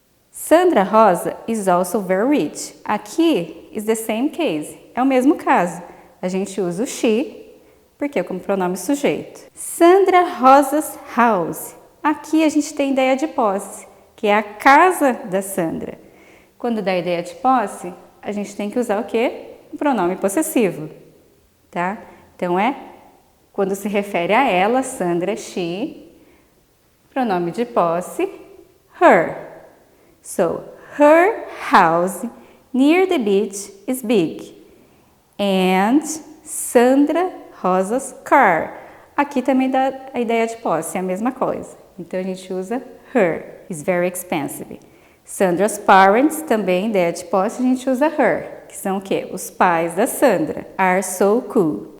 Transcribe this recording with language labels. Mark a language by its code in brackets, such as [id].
[en] Sandra Rosa is also very rich. [pt] Aqui [en] is the same case, [pt] é o mesmo caso. A gente usa o she, porque é como pronome sujeito. [en] Sandra Rosa's house. [pt] Aqui a gente tem ideia de posse, que é a casa da Sandra. Quando dá ideia de posse, a gente tem que usar o quê? O pronome possessivo, tá? Então quando se refere a ela, Sandra, she, pronome de posse, her. [en] So, her house near the beach is big. And Sandra Rosa's car. [pt] Aqui também dá a ideia de posse, é a mesma coisa. Então, a gente usa her. [en] Is very expensive. Sandra's parents, [pt] também ideia de posse, a gente usa her. Que são o quê? Os pais da Sandra. [en] Are so cool.